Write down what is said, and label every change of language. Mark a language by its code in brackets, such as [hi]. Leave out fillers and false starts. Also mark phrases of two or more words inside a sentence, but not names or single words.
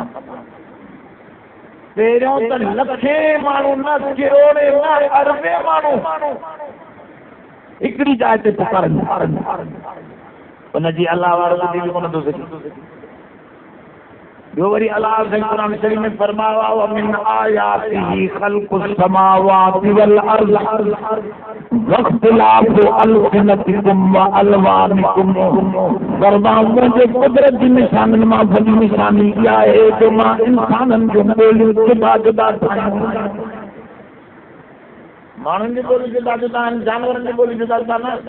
[sd] पहिरियों त लखे माण्हू न करोड़े न अरबे माण्हू हिकिड़ी जाइ ते पुकारनि। उनजी अलाह वारो बि कोन थो सघे। ॿियो वरी अलाह साईं क़ुर शरीफ़ में फरमायो आहे [ar] من آياته خلق السماوات والأرض واختلاف ألسنتكم وألوانكم. [sd] फरमायो जे कुदरत जी निशाननि मां वॾी निशानी इहा आहे जो मां इंसाननि जूं ॿोलियूं जुदा ठाहियूं। माण्हुनि जी ॿोली जुदा आहिनि, जानवरनि जी ॿोली जुदा न।